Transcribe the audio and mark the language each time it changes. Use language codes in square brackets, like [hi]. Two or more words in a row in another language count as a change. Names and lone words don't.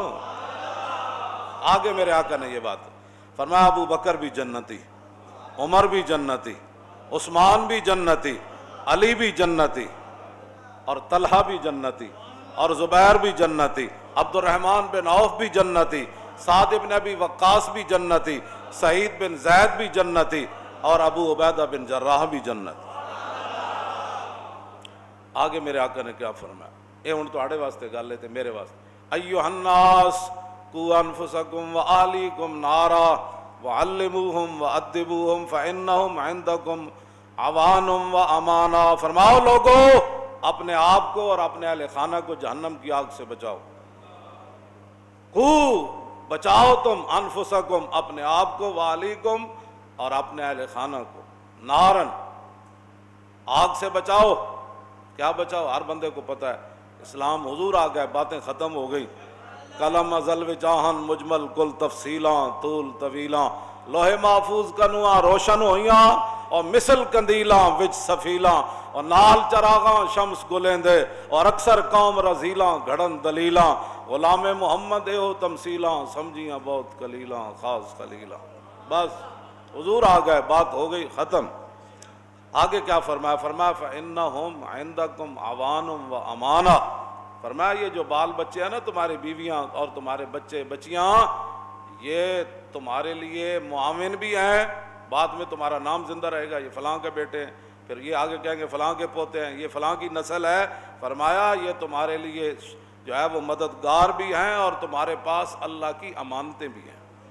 [ur] آگے میرے آقا نے یہ بات فرمایا ابو بکر بھی جنتی، عمر بھی جنتی، عثمان بھی جنتی، علی بھی جنتی اور طلحہ بھی جنتی اور زبیر بھی جنتی، عبد الرحمن بن عوف بھی جنتی، سعد بن ابی وقاص بھی جنتی، سعید بن زید بھی جنتی اور ابو عبیدہ بن جراح بھی جنتی. آگے میرے آقا نے کیا فرمایا؟ [pa] یہ ہن تواڈے واسطے گل ہے تے میرے واسطے. [ar] ایھا الناس قوا انفسکم واہلیکم نارا وعلموہم وادبوہم فانہم عندکم عوان و امانہ. [ur] فرماؤ لوگو اپنے آپ کو اور اپنے اہل خانہ کو جہنم کی آگ سے بچاؤ. بچاؤ تم انفسکم اپنے آپ کو، واہلیکم اور اپنے اہل خانہ کو، نارن آگ سے بچاؤ. کیا بچاؤ؟ ہر بندے کو پتہ ہے اسلام حضور آ گئے، باتیں ختم ہو گئی. [pa] قلم ازل و جاہن مجمل کل تفصیلاں طول طویلاں لوہے محفوظ کنواں روشن ہویاں اور مثل کندیلاں وچ سفیلاں اور نال چراغاں شمس گلیندے اور اکثر قوم رزیلاں گھڑن دلیلاں غلام محمد ہو تمثیلاں سمجھیاں بہت قلیلاں خاص خلیلاں. [ur] بس حضور آ گئے، بات ہو گئی ختم. آگے کیا فرمایا؟ فرمایا [ar] فَإِنَّهُمْ عِنْدَكُمْ عَوَانٌ وَأَمَانَةٌ. [ur] فرمایا یہ جو بال بچے ہیں نا تمہاری بیویاں اور تمہارے بچے بچیاں یہ تمہارے لیے معاون بھی ہیں. بعد میں تمہارا نام زندہ رہے گا، یہ فلاں کے بیٹے ہیں، پھر یہ آگے کہیں گے فلاں کے پوتے ہیں، یہ فلاں کی نسل ہے. فرمایا یہ تمہارے لیے جو ہے وہ مددگار بھی ہیں اور تمہارے پاس اللہ کی امانتیں بھی ہیں.